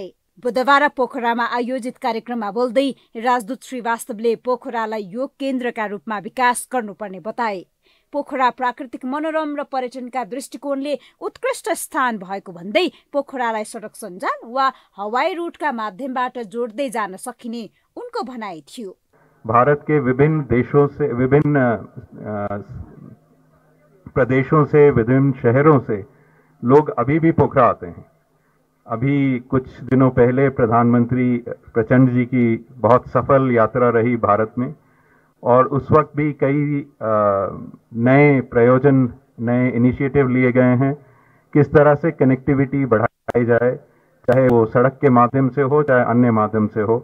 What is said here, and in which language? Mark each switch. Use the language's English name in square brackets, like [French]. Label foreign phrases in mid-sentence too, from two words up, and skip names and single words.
[Nepali] बुधबार पोखरामा आयोजित कार्यक्रममा बोल्दै राजदूत श्रीवास्तवले पोखरालाई योग केन्द्रका रूपमा विकास गर्नुपर्ने बताए। पोखरा प्राकृतिक मनोरम र पर्यटनका दृष्टिकोणले उत्कृष्ट स्थान भएको भन्दै पोखरालाई सडक सञ्जाल वा हवाई रूटका माध्यमबाट जोड्दै जान सकिने उनको भनाइ थियो। [Hindi] भारत के विभिन्न देशों से, विभिन्न प्रदेशों से, विभिन्न शहरों से लोग अभी भी पोखरा आते हैं। अभी कुछ दिनों पहले प्रधानमंत्री प्रचंड जी की बहुत सफल यात्रा रही भारत में, और उस वक्त भी कई नए प्रयोजन, नए इनिशिएटिव लिए गए हैं किस तरह से कनेक्टिविटी बढ़ाई जाए, चाहे वो सड़क के माध्यम से हो चाहे अन्य माध्यम से हो।